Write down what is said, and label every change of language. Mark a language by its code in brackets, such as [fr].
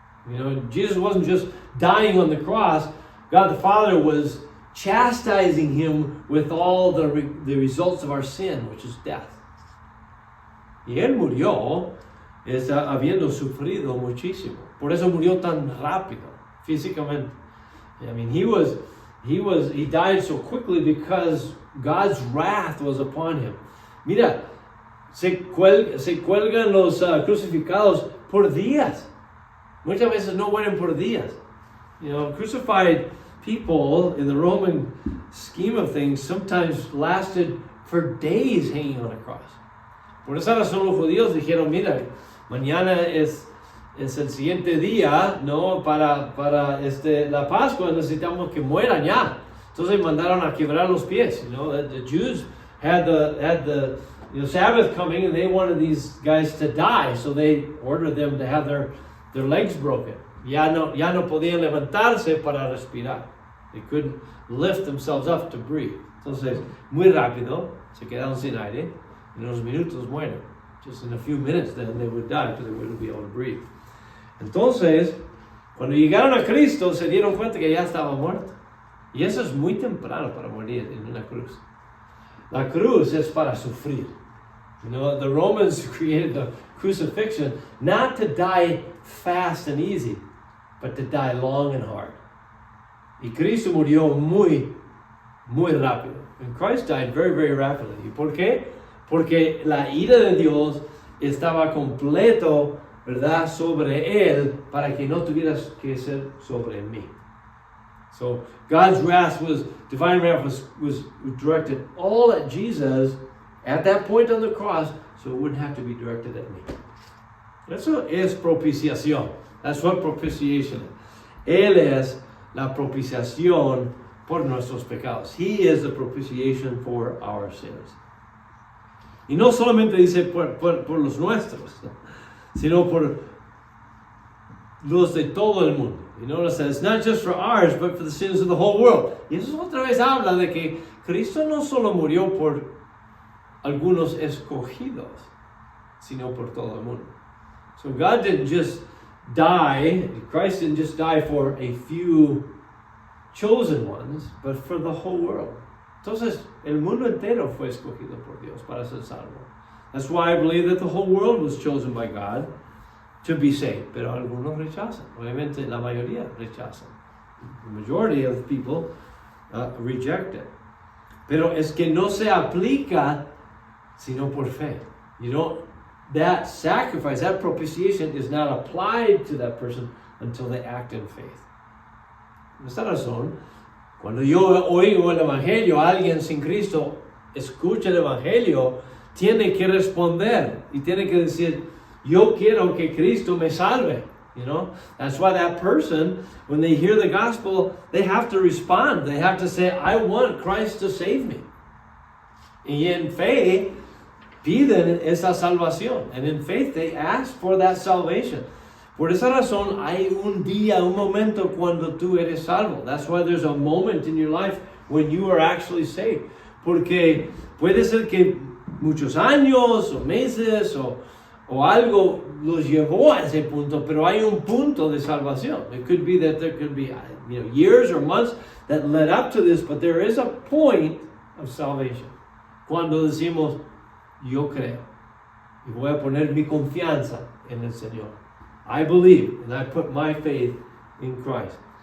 [en] You know, Jesus wasn't just dying on the cross. God the Father was chastising him with all the results of our sin, which is death. [es] Y él murió habiendo sufrido muchísimo. Por eso murió tan rápido, físicamente. [en] I mean, he died so quickly because God's wrath was upon him. [es] Mira, se cuelgan los crucificados por días. Muchas veces no mueren por días. [en] You know, crucified people in the Roman scheme of things sometimes lasted for days hanging on a cross. [es] Por esa razón los judíos dijeron, mira, mañana es el siguiente día, ¿no? Para la Pascua necesitamos que mueran ya. Entonces mandaron a quebrar los pies. [en] You know, the Jews had the Sabbath coming and they wanted these guys to die, so they ordered them to have their legs broken. [es] Ya no podían levantarse para respirar. [en] They couldn't lift themselves up to breathe. [es] Entonces, muy rápido, se quedaron sin aire. En unos minutos mueren. [en] Just in a few minutes then they would die because they wouldn't be able to breathe. [es] Entonces, cuando llegaron a Cristo, se dieron cuenta que ya estaba muerto. Y eso es muy temprano para morir en una cruz. La cruz es para sufrir. [en] You know, the Romans created the crucifixion not to die fast and easy, but to die long and hard. [es] Y Cristo murió muy, muy rápido. [en] And Christ died very, very rapidly. [es] ¿Y por qué? Porque la ira de Dios estaba completo, ¿verdad?, sobre él, para que no tuvieras que ser sobre mí. [en] So God's divine wrath was directed all at Jesus at that point on the cross, so it wouldn't have to be directed at me. [es] Eso es propiciación. [en] That's what propitiation is. [es] Él es la propiciación por nuestros pecados. [en] He is the propitiation for our sins. [es] Y no solamente dice por los nuestros, sino por los de todo el mundo. [en] You notice that it's not just for ours, but for the sins of the whole world. [es] Y eso otra vez habla de que Cristo no solo murió por algunos escogidos, sino por todo el mundo. [en] So God didn't just die, Christ didn't just die for a few chosen ones, but for the whole world. [es] Entonces, el mundo entero fue escogido por Dios para ser salvo. [en] That's why I believe that the whole world was chosen by God to be saved. [es] Pero algunos rechazan. Obviamente, la mayoría rechazan. [en] The majority of people reject it. [es] Pero es que no se aplica sino por fe. [en] That sacrifice, that propitiation is not applied to that person until they act in faith. [es] Por esta razón, cuando yo oigo el Evangelio, alguien sin Cristo escucha el Evangelio, tiene que responder y tiene que decir, yo quiero que Cristo me salve. [en] That's why that person, when they hear the gospel, they have to respond. They have to say, I want Christ to save me. [es] Y en fe, piden esa salvación. [en] And in faith, they ask for that salvation. [es] Por esa razón, hay un momento cuando tú eres salvo. [en] That's why there's a moment in your life when you are actually saved. [es] Porque puede ser que muchos años o meses o algo los llevó a ese punto, pero hay un punto de salvación. [en] It could be that there could be years or months that led up to this, but there is a point of salvation. [es] Cuando decimos, yo creo y voy a poner mi confianza en el Señor. [en] I believe and I put my faith in Christ.